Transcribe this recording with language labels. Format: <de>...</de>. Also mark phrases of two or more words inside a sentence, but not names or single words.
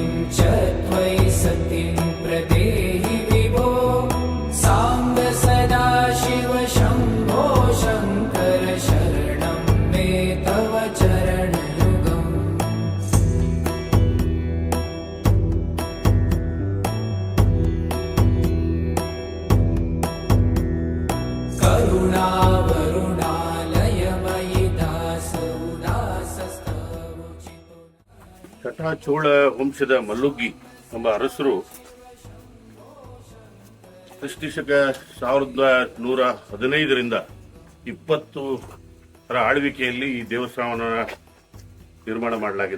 <sa>च त्वयि सतिं प्रदेहि विभो सांब सदा शिव शंभो शंकर शरणं मे तव चरणयुगम् करुणावरुणालयमयि दास उदासस्तवोचितो</sa> <kn>ಚಟಾಚೋಳ ವಂಶದ ಮಲ್ಲುಗ್ಗಿ ಎಂಬ ಅರಸರು ಕ್ರಿಸ್ತಿಶಕ 1115ರಿಂದ 20ರ ಆಳ್ವಿಕೆಯಲ್ಲಿ ಈ ದೇವಸ್ಥಾನವನ್ನು ನಿರ್ಮಾಣ ಮಾಡಲಾಗಿದೆ.</kn>